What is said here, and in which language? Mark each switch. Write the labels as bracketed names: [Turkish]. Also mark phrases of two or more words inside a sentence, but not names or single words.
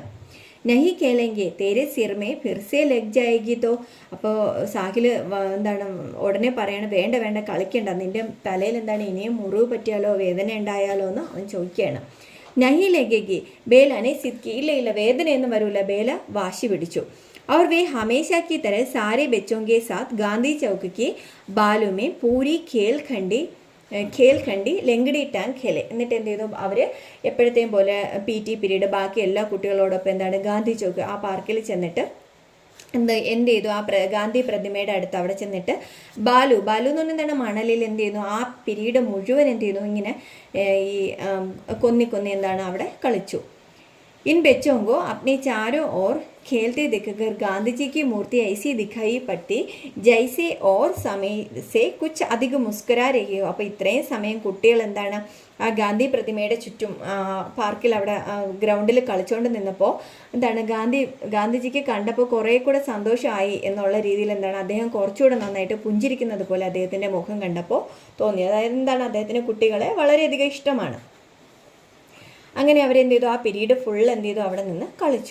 [Hindi] नहीं खेलेंगे तेरे सिर में फिर से लग जाएगी तो, [Malayalam] അപ്പോൾ സാഹിൽ എന്താണ് ഉടനെ പറയാണ് വേണ്ട വേണ്ട കളിക്കണ്ട, നിൻ്റെ തലയിൽ എന്താണ് ഇനിയും മുറിവ് പറ്റിയാലോ വേദന ഉണ്ടായാലോ എന്ന് അവൻ ചോദിക്കുകയാണ്. [Hindi] नहीं लगेगी बेला ने ज़िद की, [Malayalam] ഇല്ല ഇല്ല വേദനയൊന്നും വരൂല, ബേല വാശി പിടിച്ചു. [Hindi] और वे हमेशा की तरह सारे बच्चों के साथ गांधी चौक के बालू में पूरी खेल खंडी लंगड़ी टांग खेले, [Malayalam] എന്നിട്ട് എന്ത് ചെയ്തു അവർ എപ്പോഴത്തെയും പോലെ [English] PT period [Malayalam] ബാക്കി എല്ലാ കുട്ടികളോടൊപ്പം എന്താണ് ഗാന്ധി ചോക്ക് ആ പാർക്കിൽ ചെന്നിട്ട് എന്ത് ചെയ്തു, ആ ഗാന്ധി പ്രതിമയുടെ അടുത്ത് അവിടെ ചെന്നിട്ട് ബാലു എന്ന് പറഞ്ഞാൽ എന്താണ് മണലിൽ എന്ത് ചെയ്യുന്നു ആ പീരീഡ് മുഴുവൻ എന്ത് ചെയ്യുന്നു ഇങ്ങനെ ഈ കൊന്നി എന്താണ് അവിടെ കളിച്ചു. [Hindi] इन बच्चों को अपने चारों ओर खेलते देखकर गांधी जी की मूर्ति ऐसी दिखाई पड़ती जैसे और समय से कुछ अधिक मुस्कुरा रही हो. [Malayalam] അപ്പോൾ ഇത്രയും സമയം കുട്ടികൾ എന്താണ് ആ ഗാന്ധി പ്രതിമയുടെ ചുറ്റും പാർക്കിൽ അവിടെ ഗ്രൗണ്ടിൽ കളിച്ചുകൊണ്ട് നിന്നപ്പോൾ എന്താണ് ഗാന്ധിജിക്ക് കണ്ടപ്പോൾ കുറേ കൂടെ സന്തോഷമായി എന്നുള്ള രീതിയിൽ എന്താണ് അദ്ദേഹം കുറച്ചുകൂടെ നന്നായിട്ട് പുഞ്ചിരിക്കുന്നത് പോലെ അദ്ദേഹത്തിൻ്റെ മുഖം കണ്ടപ്പോൾ തോന്നി. അതായത് എന്താണ് അദ്ദേഹത്തിന് കുട്ടികളെ വളരെയധികം ഇഷ്ടമാണ്. അങ്ങനെ അവരെന്ത് ചെയ്തു, ആ പീരീഡ് ഫുൾ എന്ത് ചെയ്തു അവിടെ നിന്ന് കളിച്ചു.